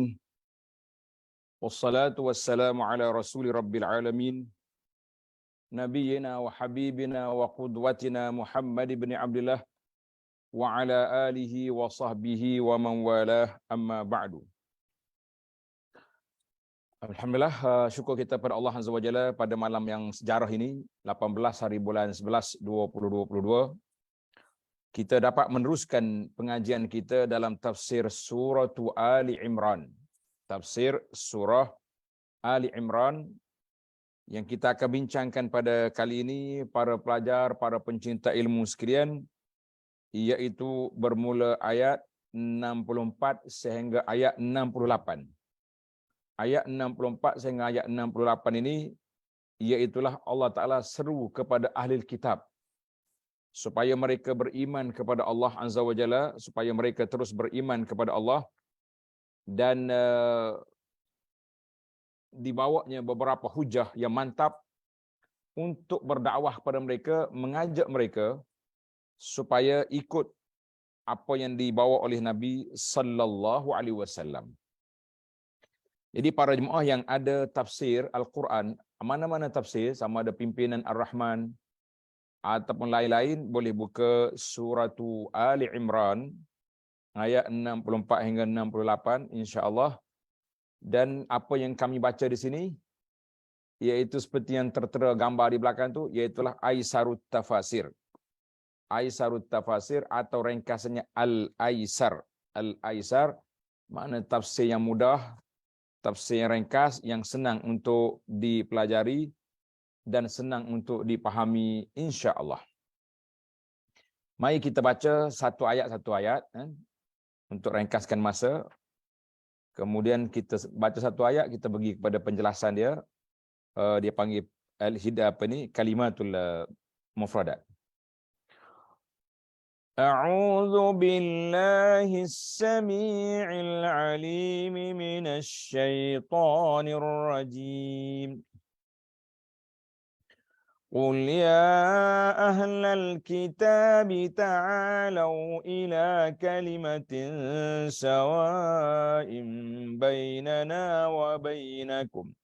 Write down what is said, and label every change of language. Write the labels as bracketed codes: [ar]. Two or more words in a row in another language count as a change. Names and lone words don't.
[ar] والصلاة والسلام على رسول رب العالمين. نبينا وحبيبنا وقدوتنا محمد بن عبد الله وعلى آله وصحبه ومن والاه، أما بعد. [ms] Alhamdulillah, syukur kita pada Allah [ar] عز وجل [ms] pada malam yang sejarah ini, 18 hari bulan 11 2022. Kita dapat meneruskan pengajian kita dalam tafsir surah Ali Imran. Tafsir surah Ali Imran yang kita akan bincangkan pada kali ini, para pelajar, para pencinta ilmu sekalian, iaitu bermula ayat 64 sehingga ayat 68. Ayat 64 sehingga ayat 68 ini, iaitulah [ar] الله تعالى [ms] seru kepada ahli kitab supaya mereka beriman kepada Allah [ar] عز وجل, [ms] supaya mereka terus beriman kepada Allah, dan dibawanya beberapa hujah yang mantap untuk berdakwah kepada mereka, mengajak mereka supaya ikut apa yang dibawa oleh Nabi [ar] صلى الله عليه وسلم. [ms] Jadi para jemaah yang ada tafsir Al-Quran, mana-mana tafsir, sama ada pimpinan Ar-Rahman ataupun lain-lain, boleh buka surah Ali Imran ayat 64 hingga 68 insya-Allah. Dan apa yang kami baca di sini iaitu seperti yang tertera gambar di belakang tu, iaitulah Aisarut Tafasir. Aisarut Tafasir atau ringkasannya Al-Aisar. Al-Aisar makna tafsir yang mudah, tafsir yang ringkas, yang senang untuk dipelajari dan senang untuk dipahami insya-Allah. Mari kita baca satu ayat untuk ringkaskan masa. Kemudian kita baca satu ayat, kita pergi kepada penjelasan dia. Dia panggil [ar] كلمات المفردات. أعوذ بالله السميع العليم من الشيطان الرجيم. قل يا أهل الكتاب تعالوا إلى كلمة سواء بيننا وبينكم